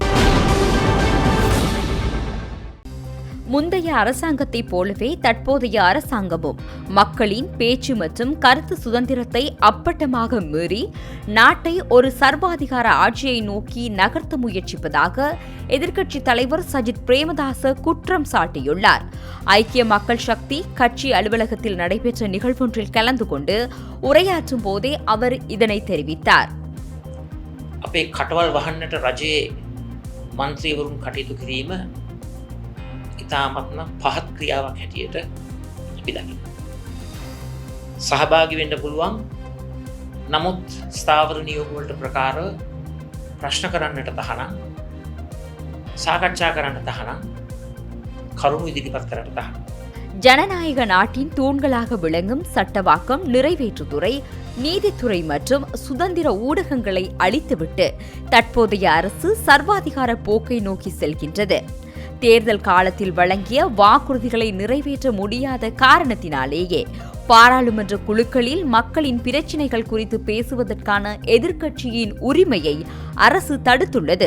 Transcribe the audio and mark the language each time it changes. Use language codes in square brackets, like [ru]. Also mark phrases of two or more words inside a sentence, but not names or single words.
[ta] முந்தைய அரசாங்கத்தைப் போலவே தற்போதைய அரசாங்கமும் மக்களின் பேச்சு மற்றும் கருத்து சுதந்திரத்தை அப்பட்டமாக மீறி நாட்டை ஒரு சர்வாதிகார ஆட்சியை நோக்கி நகர்த்த முயற்சிப்பதாக எதிர்க்கட்சித் தலைவர் சஜித் பிரேமதாச குற்றம் சாட்டியுள்ளார். ஐக்கிய மக்கள் சக்தி கட்சி அலுவலகத்தில் நடைபெற்ற நிகழ்வொன்றில் கலந்து கொண்டு உரையாற்றும் போதே அவர் இதனை தெரிவித்தார். [si] අපේ කටවල් වහන්නට රජයේ මන්ත්‍රීවරුන් කටයුතු කිරීම ඉතාමත්ම පහත් ක්‍රියාවක් හැටියට අපි දකිනවා. සහභාගි වෙන්න පුළුවන්. නමුත් ස්ථාවර නියෝග වලට ප්‍රකාර ප්‍රශ්න කරන්නට තහනම්, සාකච්ඡා කරන්න තහනම්, කරුණු ඉදිරිපත් කරන්නට තහනම්. [ta] ஜனநாயக நாட்டின் தூண்களாக விளங்கும் சட்டவாக்கம், நிறைவேற்றுத்துறை, நீதித்துறை மற்றும் சுதந்திர ஊடகங்களை அழித்துவிட்டு தற்போதைய அரசு சர்வாதிகார போக்கை நோக்கி செல்கின்றது. தேர்தல் காலத்தில் வழங்கிய வாக்குறுதிகளை நிறைவேற்ற முடியாத காரணத்தினாலேயே பாராளுமன்ற குழுக்களில் மக்களின் பிரச்சினைகள் குறித்து பேசுவதற்கான எதிர்க்கட்சியின் உரிமையை அரசு தடுத்துள்ளது.